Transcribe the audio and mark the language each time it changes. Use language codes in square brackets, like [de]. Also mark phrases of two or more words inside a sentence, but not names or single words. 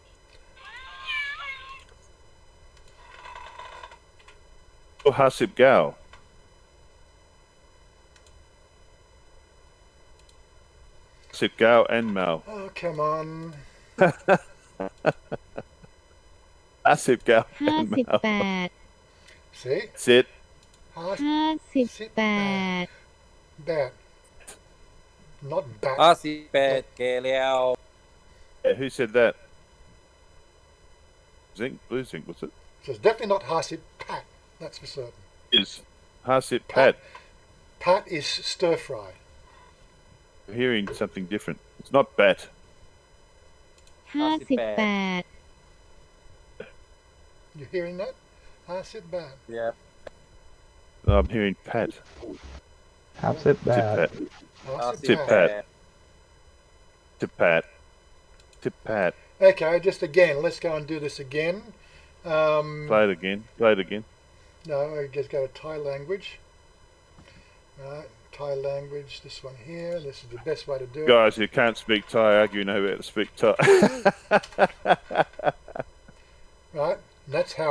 [en] Or Hasip Gal. Hasip Gal and Mal. Oh, come on. Hasip Gal and Mal. 58 See? Sit. Harset 58 Bat. Not bat. [th] 58 แก่แล้ว [en] Yeah, who said that? Zinc? Blue Zinc, was it? So it's definitely not Harset Pat. That's for certain. Is Hasip Pat. Pat is stir fry. We're hearing something different. It's not bat. 58 You hearing that? Harset Bat. yeah No, I'm hearing Pat. How's it Tip bad? Pat. Harset Tip Pat. Tip Pat. Tip Pat. Okay, just again, let's go and do this again. Play it again. Play it again. No, I just go to Thai language. Right, Thai language, this one here. This is the best way to do it. Guys who can't speak Thai argue know how to speak Thai. Right, and that's how